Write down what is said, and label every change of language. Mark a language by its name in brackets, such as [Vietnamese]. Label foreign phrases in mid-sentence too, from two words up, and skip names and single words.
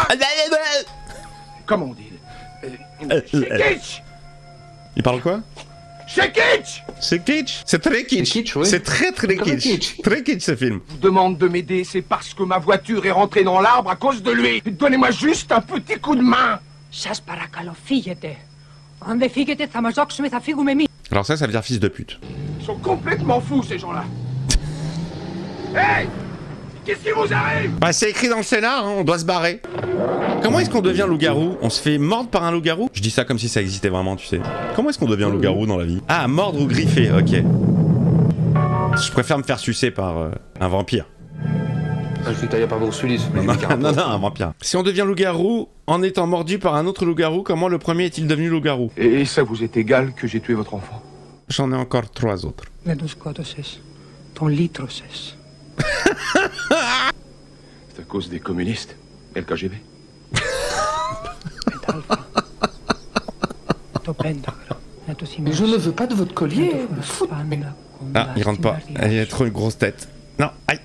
[French] Comment on dit? C'est kitsch! Il parle quoi? C'est kitsch! C'est kitsch. C'est très kitsch. Oui. C'est très kitsch. Très kitsch ce film. Je vous demande de m'aider, c'est parce que ma voiture est rentrée dans l'arbre à cause de lui. Donnez-moi juste un petit coup de main. [Greek] Σας παρακαλώ, φύγετε. Αν δεν φύγετε, θα μαζόξουμε, θα φύγουμε εμείς. [French] Alors ça veut dire fils de pute. Ils sont complètement fous, ces gens-là. Hey! Qu'est-ce qui vous arrive? Bah c'est écrit dans le scénar, hein, on doit se barrer. Comment est-ce qu'on devient loup-garou? On se fait mordre par un loup-garou? Je dis ça comme si ça existait vraiment, tu sais. Comment est-ce qu'on devient loup-garou dans la vie? Ah, mordre ou griffer, ok. Je préfère me faire sucer par un vampire. Ah, je suis taillé par Bruce Willis. Non, un vampire. Si on devient loup-garou en étant mordu par un autre loup-garou, comment le premier est-il devenu loup-garou? Et ça vous est égal que j'ai tué votre enfant? J'en ai encore 3 autres. [Greek] Δεν τον σκότωσες. Τον λύτρωσες. [French] C'est à cause des communistes et le KGB. Mais je ne veux pas de votre collier. Ah, il rentre pas. Il a trop une grosse tête. Non, aïe.